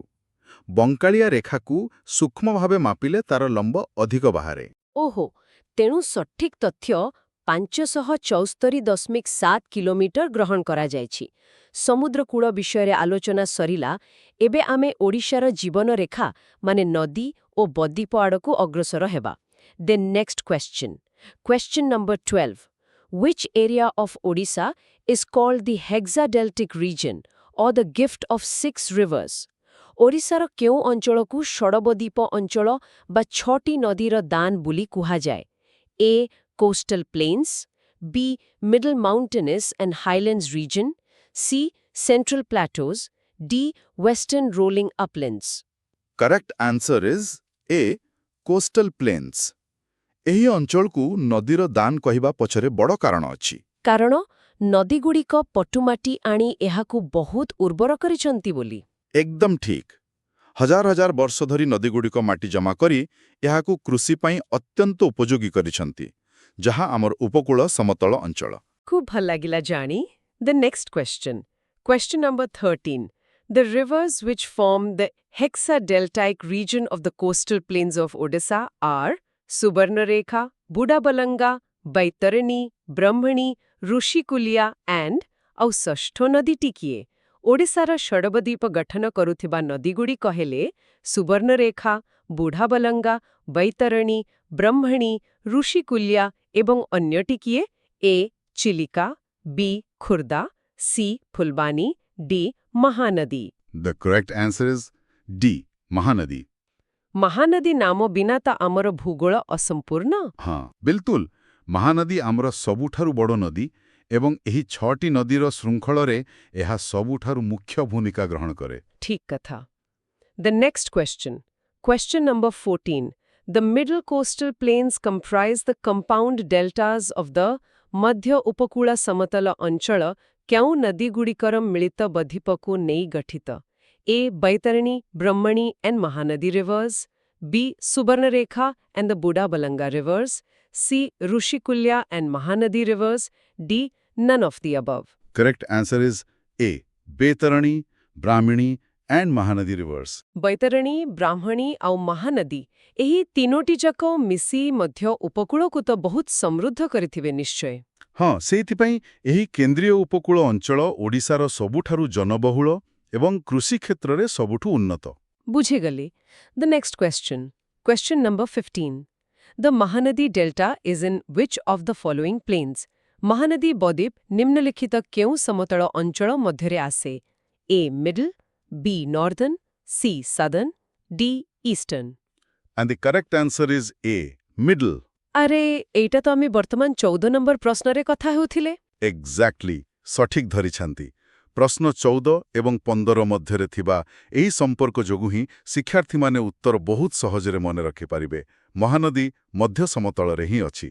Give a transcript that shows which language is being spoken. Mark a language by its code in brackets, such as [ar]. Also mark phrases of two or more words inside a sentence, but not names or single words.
[or] ବଙ୍କାଳିଆ ରେଖାକୁ ସୂକ୍ଷ୍ମ ଭାବେ ମାପିଲେ ତାର ଲମ୍ବ ଅଧିକ ବାହାରେ। ଓହୋ, ତେଣୁ ସଠିକ୍ ତଥ୍ୟ 574.7 କିଲୋମିଟର ଗ୍ରହଣ କରାଯାଇଛି। ସମୁଦ୍ରକୂଳ ବିଷୟରେ ଆଲୋଚନା ସରିଲା। ଏବେ ଆମେ ଓଡ଼ିଶାର ଜୀବନରେଖା ମାନେ ନଦୀ ଓ ବଦ୍ୱୀପ ଆଡ଼କୁ ଅଗ୍ରସର ହେବା। [en] Then next question. Question number 12. Which area of Odisha is called the hexadeltic region or the gift of 6 rivers? [or] ଓଡ଼ିଶାର କେଉଁ ଅଞ୍ଚଳକୁ ଷଡ଼ବଦ୍ୱୀପ ଅଞ୍ଚଳ ବା 6ଟି ନଦୀର ଦାନ ବୋଲି କୁହାଯାଏ? [en] A. Coastal plains, B. Middle mountainous and highlands region, C. Central plateaus, D. Western rolling uplands. correct answer is A, coastal plains. [or] ଏହି ଅଞ୍ଚଳକୁ ନଦୀର ଦାନ କହିବା ପଛରେ ବଡ଼ କାରଣ ଅଛି। କାରଣ ନଦୀଗୁଡ଼ିକ ପଟୁମାଟି ଆଣି ଏହାକୁ ବହୁତ ଉର୍ବର କରିଛନ୍ତି ବୋଲି। ଏକଦମ ଠିକ୍। ହଜାର ହଜାର ବର୍ଷ ଧରି ନଦୀଗୁଡ଼ିକ ମାଟି ଜମା କରି ଏହାକୁ କୃଷି ପାଇଁ ଅତ୍ୟନ୍ତ ଉପଯୋଗୀ କରିଛନ୍ତି, ଯାହା ଆମର ଉପକୂଳ ସମତଳ ଅଞ୍ଚଳ। ଖୁବ୍ ଭଲ ଲାଗିଲା ଜାଣି। [en] The next question. Question number 13. The rivers which form the hexadeltaic region of the coastal plains of Odisha are Subarnarekha, Budabalanga, Baitarani, Brahmani, Rushikulia and [or] ଆଉ ଷଷ୍ଠ ନଦୀଟି କିଏ? ଓଡ଼ିଶାର ଷଡ଼ବଦ୍ୱୀପ ଗଠନ କରୁଥିବା ନଦୀଗୁଡ଼ିକ ହେଲେ ସୁବର୍ଣ୍ଣରେଖା, ବୁଢ଼ାବଲଙ୍ଗା, ବୈତରଣୀ, ବ୍ରହ୍ମଣୀ, ଋଷିକୁଲ୍ୟା ଏବଂ ଅନ୍ୟଟି କିଏ? ଏ. ଚିଲିକା, ବି. ଖୁର୍ଦ୍ଦା, ସି. ଫୁଲବାଣୀ, ଡି. ମହାନଦୀ। [en] The correct answer is D. ମହାନଦୀ। [or] ମହାନଦୀ ନାମ ବିନା ତ ଆମର ଭୂଗୋଳ ଅସମ୍ପୂର୍ଣ୍ଣ। ହଁ, ବିଲକୁଲ। ମହାନଦୀ ଆମର ସବୁଠାରୁ ବଡ଼ ନଦୀ ଏବଂ ଏହି 6ଟି ନଦୀର ଶୃଙ୍ଖଳରେ ଏହା ସବୁଠାରୁ ମୁଖ୍ୟ ଭୂମିକା ଗ୍ରହଣ କରେ। ଠିକ୍ କଥା। [en] The next question. Question number 14. The middle coastal plains comprise the compound deltas of the [or] ମଧ୍ୟ ଉପକୂଳ ସମତଳ ଅଞ୍ଚଳ କେଉଁ ନଦୀଗୁଡ଼ିକର ମିଳିତ ବଦ୍ୱୀପକୁ ନେଇ ଗଠିତ? [en] A. Baitarani, Brahmani and Mahanadi rivers. B. Subarnarekha and the Budabalanga rivers. C. Rushikulya and Mahanadi rivers. D. None of the above. Correct answer is A. Baitarani, Brahmani and Mahanadi rivers. [or] ବୈତରଣୀ, ବ୍ରାହ୍ମଣୀ ଆଉ ମହାନଦୀ ଏହି ତିନୋଟି ଯାକ ମିଶି ମଧ୍ୟ ଉପକୂଳକୁ ତ ବହୁତ ସମୃଦ୍ଧ କରିଥିବେ ନିଶ୍ଚୟ। ହଁ, ସେଇଥିପାଇଁ ଏହି କେନ୍ଦ୍ରୀୟ ଉପକୂଳ ଅଞ୍ଚଳ ଓଡ଼ିଶାର ସବୁଠାରୁ ଜନବହୁଳ ଏବଂ କୃଷି କ୍ଷେତ୍ରରେ ସବୁଠୁ ଉନ୍ନତ। [en] ବୁଝିଗଲି। The next question. Question number 15. The Mahanadi delta is in which of the following plains? [or] ମହାନଦୀ ବଦ୍ୱୀପ ନିମ୍ନଲିଖିତ କେଉଁ ସମତଳ ଅଞ୍ଚଳ ମଧ୍ୟରେ ଆସେ? [en] A. Middle, B. Northern, C. Southern, D. Eastern. And the correct answer is A. Middle. [or] ଆରେ ଏଇଟା ତ ଆମେ ବର୍ତ୍ତମାନ 14 ନମ୍ବର ପ୍ରଶ୍ନରେ କଥା ହେଉଥିଲେ। Exactly. ସଠିକ୍ ଧରିଛନ୍ତି। ପ୍ରଶ୍ନ 14 ଏବଂ 15 ମଧ୍ୟରେ ଥିବା ଏହି ସମ୍ପର୍କ ଯୋଗୁଁ ହିଁ ଶିକ୍ଷାର୍ଥୀମାନେ ଉତ୍ତର ବହୁତ ସହଜରେ ମନେ ରଖିପାରିବେ। ମହାନଦୀ ମଧ୍ୟ ସମତଳରେ ହିଁ ଅଛି।